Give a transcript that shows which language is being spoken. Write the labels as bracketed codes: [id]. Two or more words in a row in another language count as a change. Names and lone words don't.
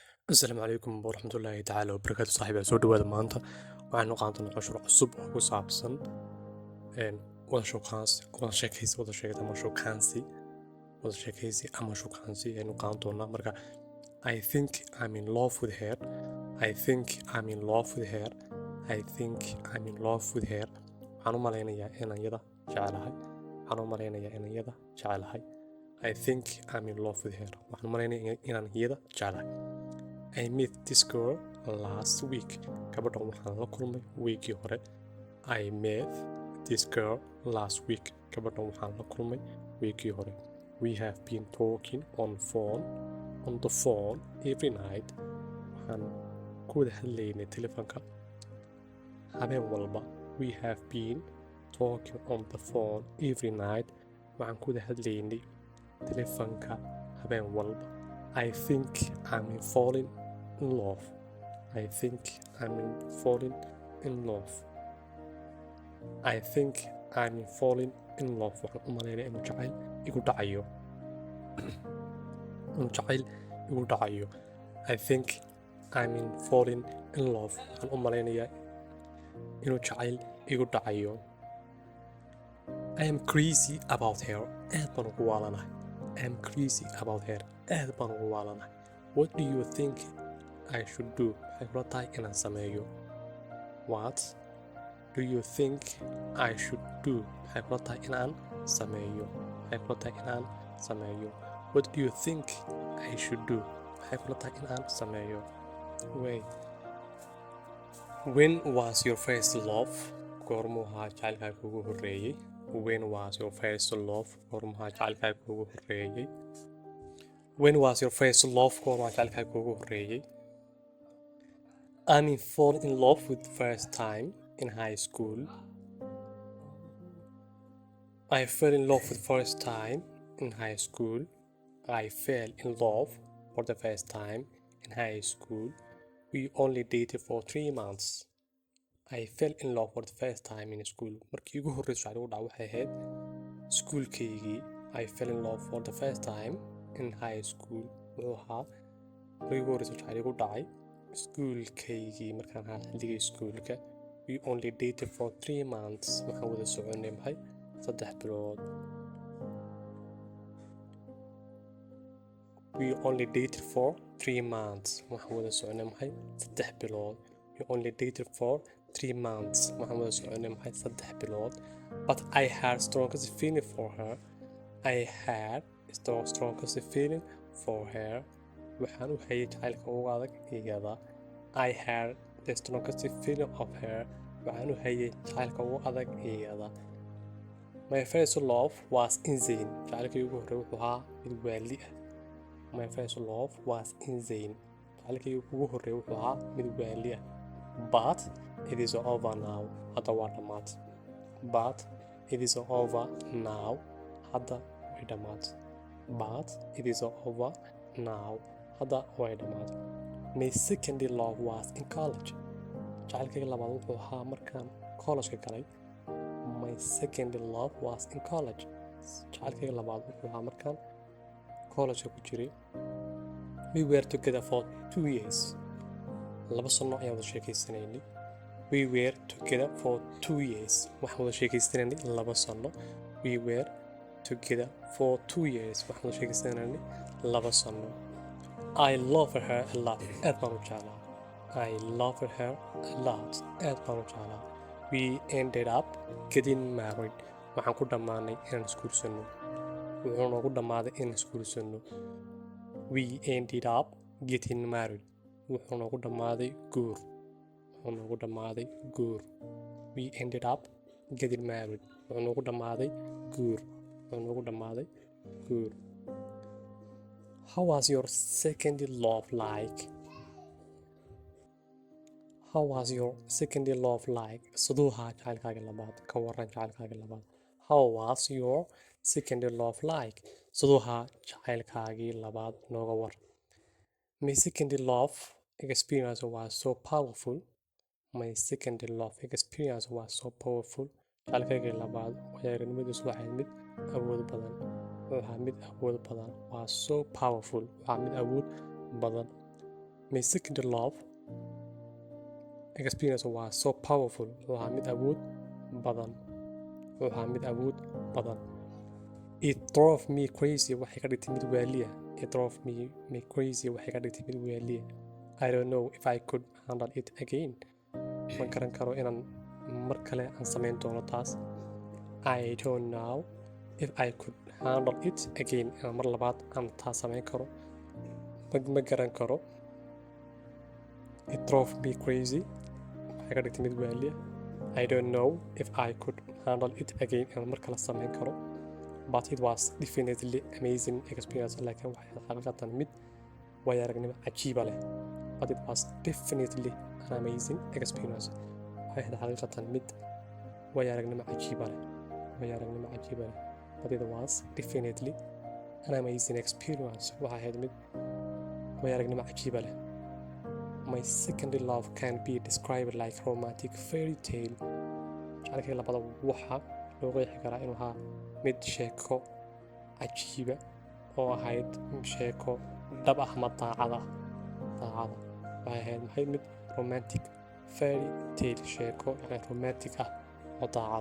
[ar] السلام عليكم ورحمة الله تعالى وبركاته صاحبي [so] soo dhawaada maanta waxaan u qaadan doonaa cashar cusub oo ku saabsan wada sheekaysi ama shukaansi aynu qaadan doonaa marka [en] I think I'm in love with her I think I'm in love with her I think I'm in love with her [so] waxaan u malaynayaa inaan iyada jecelahay [en] I think I'm in love with her [so] waxaan u malaynayaa inaan iyada jecelahay [en] I met this girl last week. [so] Gabadhan waxaan la kulmay weekii hore. [en] I met this girl last week. [so] Gabadhan waxaan la kulmay weekii hore. [en] We have been talking on the phone every night. [so] Waxaan ku wada hadlaynay telefoonka habeen walba. [en] We have been talking on the phone every night. [so] Waxaan ku wada hadlaynay telefoonka habeen walba. [en] I think I'm falling in love. I think I'm falling in love. I think I'm falling in love. [so] waxaan u malaynaya inuu jacayl igu dhacayo. [en] I think I'm falling in love. [so] waxaan u malaynayaa inuu jacayl igu dhacayo. [en] I am crazy about her. [so] aad baan ugu waalanahay. [en] I am crazy about her. [so] aad baan ugu waalanahay. [en] What do you think I should do? [so] waxay kula tahay inaan sameeyo. [en] What do you think I should do? [so] waxay kula tahay inaan sameeyo. [en] What do you think I should do? [so] waxay kula tahay inaan sameeyo. [en] When was your first love? [so] goormuu ahaa jacaylkaaga ugu horreeyay? [en] When was your first love? [so] goormuu ahaa jacaylkaaga ugu horreeyay? [en] When was your first love? [so] goormuu ahaa jacaylkaaga ugu horreeyay? [en] I'm fall in love with first time in high school. I fell in love with first time in high school. I fell in love for the first time in high school. We only dated for 3 months. I fell in love for the first time in school. [so] markii ugu horreysay waxa ugu dhaca waxay ahayd schoolkaygii. [en] I fell in love for the first time in high school. [so] wuxuu ahaa markii ugu horreysay waxa igu dhacay schoolkaygii markaan ahaa xilligii schoolka. [en] We only dated for 3 months. [so] waxaan wada soconay maxay 3 bilood. [en] We only dated for 3 months. [so] waxaan wada soconay maxay 3 bilood. [en] We only dated for 3 months. [so] waxaan wada soconay maxay 3 bilood. [en] But I had strongest feeling for her. I had strongest feeling for her. [so] waxaan u hayay jacaylka ugu adag iyada. [en] I had the strongest feeling of her. [so] waxaan u hayay jacaylka ugu adag iyada. [en] My first love was insane. [so] jacaylkii ugu horreeyay wuxuu ahaa mid waali ah. [en] My first love was insane. [so] jacaylkii ugu horreeyay wuxuu ahaa mid waali ah. [en] But it is over now. [so] hadda waa dhammaad. [en] But it is over now. [so] hadda way dhammaad. [en] But it is over now. [so] hadda way dhammaad. [en] My second love was in college. [so] jacaylkayga labaad wuxuu ahaa markaan college-ka galay. [en] My second love was in college. [so] jacaylkayga labaad wuxuu ahaa markaan college-ka ku jiray. [en] We were together for 2 years. [so] 2 sano ayaan wada sheekaysanaynay. [en] We were together for 2 years. [so] waxaan wada sheekaysanaynay 2 sano. [en] We were together for 2 years. [so] waxaan wada sheekaysanaynay 2 sano. [en] I love her a lot. [so] aad baan u jeclaa. [en] I love her a lot. [so] aad baan u jeclaa. [en] We ended up getting married. [so] waxaan ku dhammaanay inaan isguursano. wuxuu noogu dhammaaday inaan isguursano. [en] We ended up getting married. [so] wuxuu noogu dhammaaday guur. [en] We ended up getting married. [so] wuxuu noogu dhammaaday guur. [en] How was your second love like? [so] siduu ahaa jacaylkaaga labaad? ka waran jacaylkaaga labaad. [en] How was your second love like? [so] siduu ahaa jacaylkaagii labaad? nooga war. [en] My second love experience was so powerful. [so] jacaylkaygii labaad waayo-aragnimadiisu waxay mid awood badan. waa mid awood badan. waa [en] so powerful. [so] waa mid awood badan. [en] my second love experience was so powerful. [so] Waa mid awood badan. [en] It drove me crazy. [so] Waxay ka dhigtay mid waaliya. [en] It drove me crazy. [so] Waxay ka dhigtay mid waaliya. [en] I don't know if I could handle it again. [so] Ma garan karo inaan mar kale aan samayn doono taas. [en] I don't know if I could handle it again. [so] Inaan mar labaad aan taas samayn karo. Ma garan karo. [en] It drove me crazy. [so] Waxay ka dhigtay mid waaliya. [en] I don't know if I could handle it again. [so] Inaan mar kale samayn karo. [en] But it was definitely amazing experience. [so] Laakiin waxay xaqiiqatan mid waayo-aragnimo cajiiba leh. [en] But it was definitely an amazing experience. [so] Waxay xaqiiqatan mid waayo-aragnimo cajiiba leh. [en] But it was definitely an amazing experience. [so] Waxay ahayd mid waayo-aragnimo cajiiba leh. [en] My second love can be described like romantic fairy tale. [so] Jacaylkayga labada waxa loo qeexi karaa inuu ahaa mid sheeko cajiiba oo ahayd sheeko dhab ah ama daacada. Waxay ahayd mid [en] romantic fairy tale, [so] sheeko romantic ah oo daacada.